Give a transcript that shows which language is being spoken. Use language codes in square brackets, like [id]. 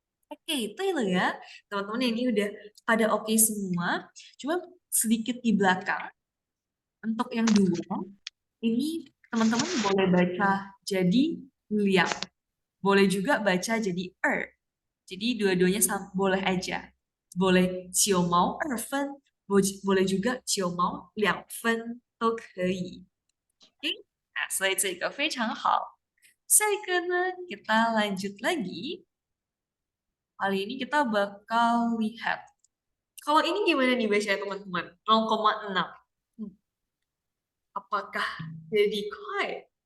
[id] Oke, itu ya teman-teman, ini udah pada oke semua. Cuma sedikit di belakang. Untuk yang dua, ini teman-teman boleh baca jadi liang. Boleh juga baca jadi Jadi dua-duanya boleh aja. Boleh 9毛2分, boleh juga 9毛2分 [zh] 都可以。 OK，所以这个非常好。下一个呢, [id] kita lanjut lagi. Kali ini kita bakal lihat. Kalau ini gimana nih bacanya teman-teman? 0,6. Apakah jadi kuai?